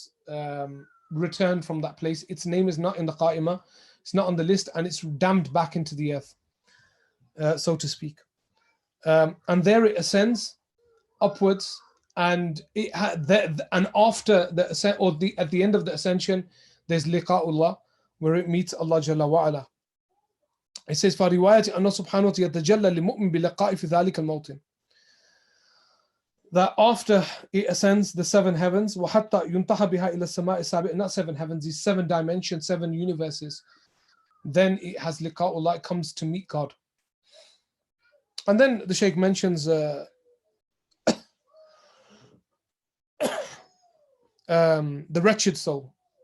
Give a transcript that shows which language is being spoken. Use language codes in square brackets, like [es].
[en] returned from that place. Its name is not in the qa'imah, it's not on the list, and it's damned back into the earth, so to speak. And there it ascends upwards, and and after the ascent, or at the end of the ascension, there's liqa'ullah, where it meets Allah Jalla wa Ala. It says, [ar] فَرِوَايَةِ أَنَّ سُبْحَانَهُ يَتَجَلَّى لِمُؤْمِنٍ بِلِقَاءِ فِي ذَلِكَ الْمَوْطِنِ. [en] That after it ascends the seven heavens, [ar] وَحَتَّى يُنْتَحَ بِهَا إِلَى السَّمَاءِ السَّابِعِ, [en] not seven heavens, these seven dimensions, seven universes, then it has liqa'ullah, it comes to meet God. And then the Shaykh mentions the wretched soul.